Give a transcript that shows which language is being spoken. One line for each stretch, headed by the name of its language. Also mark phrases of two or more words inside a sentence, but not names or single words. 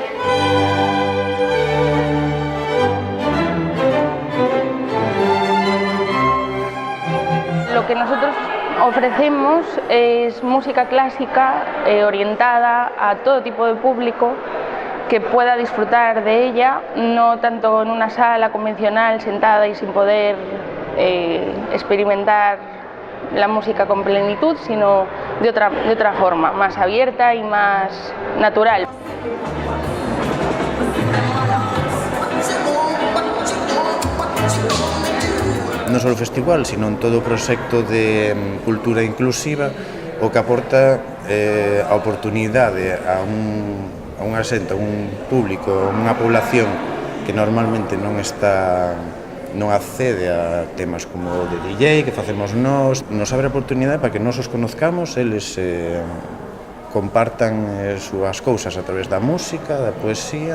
Spanish: Lo que nosotros ofrecemos es música clásica orientada a todo tipo de público que pueda disfrutar de ella, no tanto en una sala convencional sentada y sin poder experimentar la música con plenitud, sino de otra forma, más abierta y más natural.
Galician: Non só o festival, sino en todo o proxecto de cultura inclusiva, o que aporta a oportunidade a unha xente, a un público, a unha población que normalmente non accede a temas como o de DJ, que facemos nos abre a oportunidade para que nos os conozcamos, eles compartan súas cousas a través da música, da poesía.